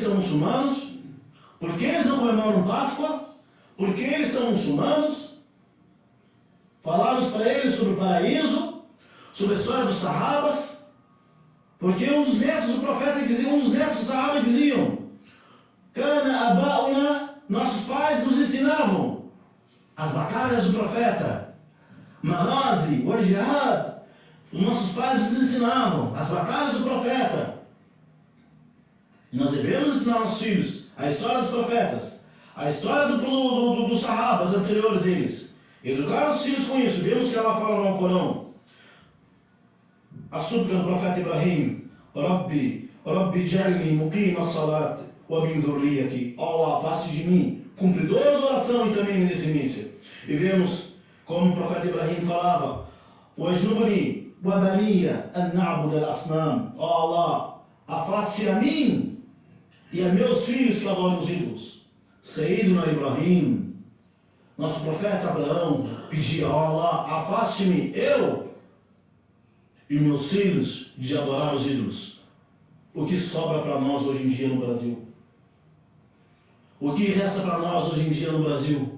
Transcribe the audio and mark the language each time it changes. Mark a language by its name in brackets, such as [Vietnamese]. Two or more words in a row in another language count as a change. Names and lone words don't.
[Portuguese] são muçulmanos, porque eles não comemoram Páscoa, porque eles são muçulmanos, falarmos para eles sobre o paraíso, sobre a história dos Sahabas, porque um dos netos do profeta dizia, um dos netos do Sahaba diziam, [Arabic] كان آباؤنا, [Portuguese] nossos pais nos ensinavam as batalhas do profeta, [Arabic] مغازي والجهاد, [Portuguese] os nossos pais nos ensinavam as batalhas do profeta. E nós devemos ensinar aos filhos a história dos profetas, a história dos Sahabas anteriores a eles. Educar os filhos com isso. Vemos que ela fala no Corão. A súplica do profeta Ibrahim, [Arabic] رب اجعلني مقيم الصلاة ومن ذريتي. [Portuguese] Allah, faça de mim cumpridor da oração e também minha descendência. E vemos como o profeta Ibrahim falava, [Arabic] واجنبني وبني أن نعبد الأصنام. [Portuguese] Allah, afaste a mim e a meus filhos que adoram os ídolos. [Arabic] سيدنا إبراهيم, [Portuguese] nosso profeta Abraão, pedia, Allah, afaste-me, eu e meus filhos, de adorar os ídolos. O que sobra para nós hoje em dia no Brasil? O que resta para nós hoje em dia no Brasil?